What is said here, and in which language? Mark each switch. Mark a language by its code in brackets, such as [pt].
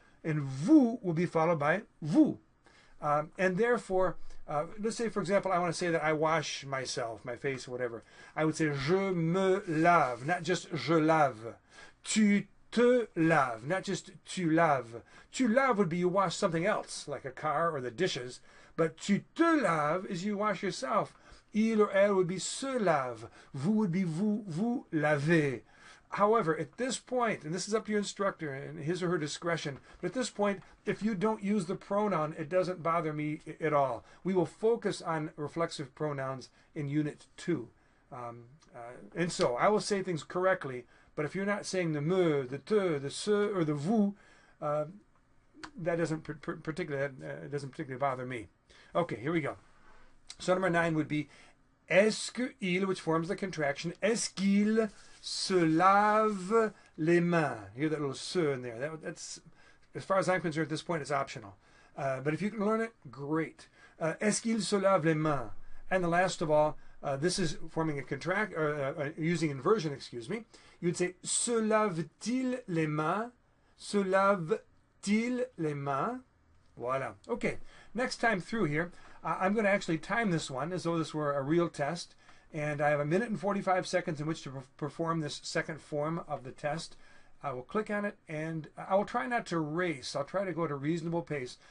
[en] And vous will be followed by vous. And therefore, let's say, for example, I want to say that I wash myself, my face, whatever. I would say [fr] je me lave, [en] not just [fr] je lave. Tu te laves, [en] not just [fr] tu laves. Tu laves [en] would be you wash something else, like a car or the dishes. But [fr] tu te laves [en] is you wash yourself. [fr] Il or elle [en] would be [fr] se lave. Vous [en] would be [fr] vous lavez. [en] However, at this point, and this is up to your instructor and his or her discretion, but at this point, if you don't use the pronoun, it doesn't bother me at all. We will focus on reflexive pronouns in Unit 2. And so I will say things correctly, but if you're not saying the me, the te, the se, or the vous, that doesn't particularly bother me. Okay, here we go. So number 9 would be est-ce qu'il, which forms the contraction, [fr] est-ce qu'il se lave les mains? [en] Hear that little se in there. That's, as far as I'm concerned, at this point, it's optional. But if you can learn it, great. [fr] Est-ce qu'il se lave les mains? [en] And the last of all, this is forming a using inversion, excuse me. You'd say [fr] se lave-t-il les mains? Se lave-t-il les mains? Voila. [en] Okay, next time through here, I'm going to actually time this one as though this were a real test. And I have 1 minute and 45 seconds in which to perform this second form of the test. I will click on it, and I will try not to race. I'll try to go at a reasonable pace.